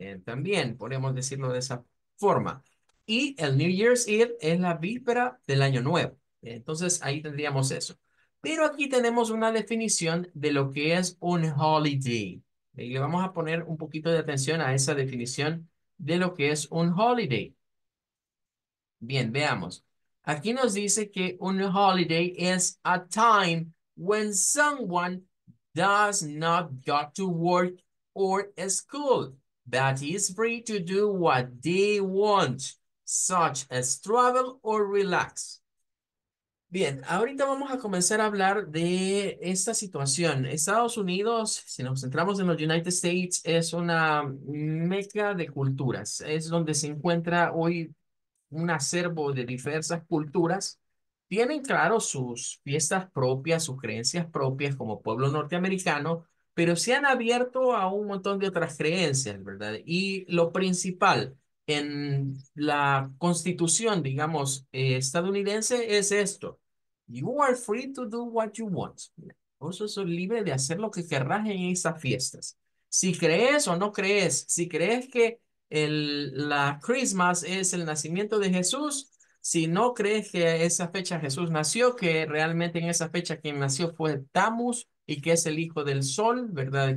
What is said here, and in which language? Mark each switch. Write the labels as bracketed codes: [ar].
[es] También podemos decirlo de esa forma. Y el New Year's Eve es la víspera del Año Nuevo. Entonces, ahí tendríamos eso. Pero aquí tenemos una definición de lo que es un holiday. Y le vamos a poner un poquito de atención a esa definición de lo que es un holiday. Bien, veamos. Aquí nos dice que un [en] holiday is a time when someone does not go to work or school, but is free to do what they want, such as travel or relax. [es] Bien, ahorita vamos a comenzar a hablar de esta situación. Estados Unidos, si nos centramos en los United States, es una meca de culturas. Es donde se encuentra hoy un acervo de diversas culturas. Tienen, claro, sus fiestas propias, sus creencias propias como pueblo norteamericano, pero se han abierto a un montón de otras creencias, ¿verdad? Y lo principal en la constitución, digamos, estadounidense es esto. [en] You are free to do what you want. [es] Vos sos libre de hacer lo que querrás en esas fiestas. Si crees o no crees, si crees que la Christmas es el nacimiento de Jesús. Si no crees que esa fecha Jesús nació, que realmente en esa fecha quien nació fue Tammuz y que es el hijo del sol, ¿verdad?